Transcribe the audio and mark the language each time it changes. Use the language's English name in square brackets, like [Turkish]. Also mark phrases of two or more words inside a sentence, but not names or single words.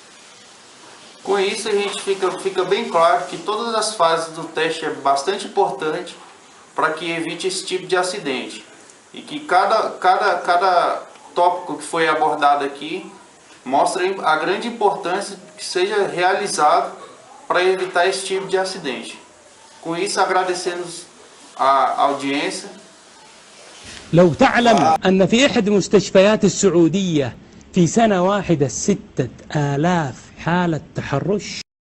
[Portuguese] Com isso a gente fica bem claro que todas as fases do teste é bastante importante para que evite esse tipo de acidente, e que cada tópico que foi abordado aqui mostra a grande importância que seja realizado para evitar esse tipo de acidente. Com isso, agradecemos a audiência. [Arabic] لو تعلم أن في إحدى المستشفيات السعودية في سنة واحدة 6000 حالة تحرش